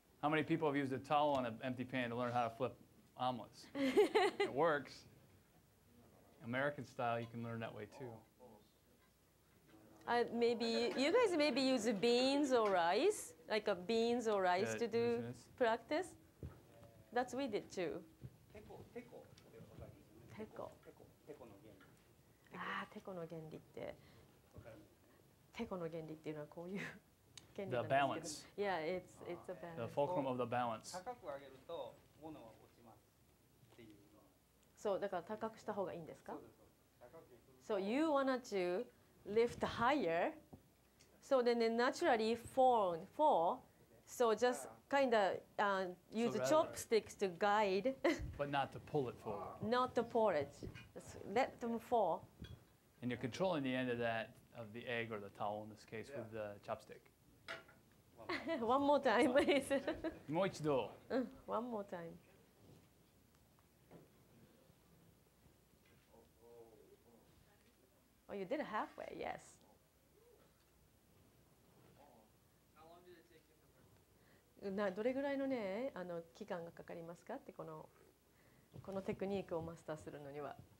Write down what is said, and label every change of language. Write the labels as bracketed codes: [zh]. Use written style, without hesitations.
[en] How many people have used a towel on an empty pan to learn how to flip omelets? It works. American style, you can learn that way too. Maybe you guys maybe use beans or rice, like a beans or rice to do practice. That's we did too. [ja] テコってわかりますよね。テコ。テコの原理。ああ、テコの原理って、わかります。テコの原理っていうのはこういう原理 [en] The [ja] なんですけど。 [en] balance. Yeah, it's a The balance. fulcrum of the balance. [ja] 高く上げると物は落ちますっていう。そうだから高くした方がいいんですかそうです。高くする [en] So you wanted to lift higher, so then it naturally fall. So just kind of use So rather- chopsticks to guide, But not to pull it forward. not to pour it. Just let them fall. And you're controlling the end of that, of the egg or the towel in this case, with the chopstick. One more time, please. [ja] もう一度。 [en] One more time. Oh, you did it halfway, yes. How long did it take you to learn? [ja] どれぐらいのね、期間がかかりますかってこのテクニックをマスターするのには。